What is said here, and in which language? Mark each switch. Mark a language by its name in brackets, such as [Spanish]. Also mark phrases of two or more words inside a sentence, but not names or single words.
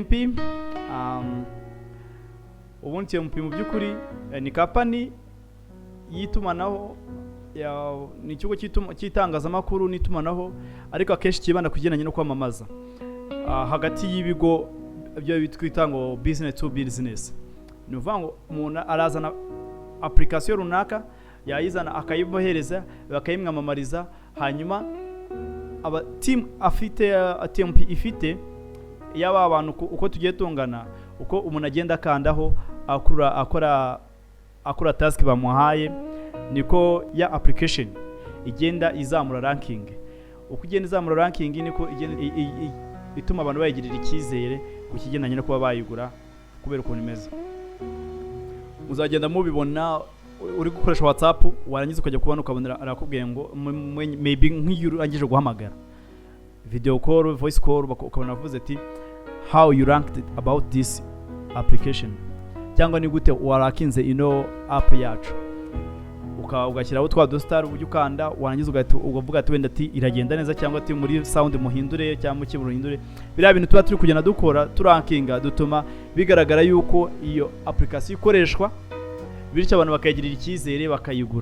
[Kinyarwanda] Ubundi TMP mu by'ukuri ni company yitumanaho, ni ikigo cy'itangazamakuru n'itumanaho, ariko akenshi kibanda ku kigendanye no kwamamaza hagati y'ibigo byo bitwita ngo [English] business to business. [Kinyarwanda] Ni uvuga ngo umuntu arazana application runaka, yayizana akayibohereza bakayimwamamariza, hanyuma aba team afite TMP ifite yaba abantu uko tugiye tungana, uko umuntu agenda kandaho akora task bamuhaye, niko ya application igenda izamura ranking. Uko igenda izamura ranking niko ituma abantu bayigirira icyizere ku kigendanye no kuba bayigura kubera ukuntu imeze. Muzagenda mubibona uri gukoresha WhatsApp, warangiza ukajya kubona ukabona arakubwiye ngo maybe nk'iyo urangije guhamagara [English] video call, voice call, [Kinyarwanda] ukabona avuze ati [English] how you ranked about this application, [Kinyarwanda] cyangwa ni gute warakinze ino app yacu, ugashyiraho twa dostar ujye ukanda, warangiza ugavuga ati wenda ati iragenda neza, cyangwa ati muri sound muhindure cyangwa mu kiburo hindure. Biriya bintu tuba turi kugenda dukora turankinga, dutuma bigaragara yuko iyo application ikoreshwa, bityo abantu bakayigirira icyizere bakayigura.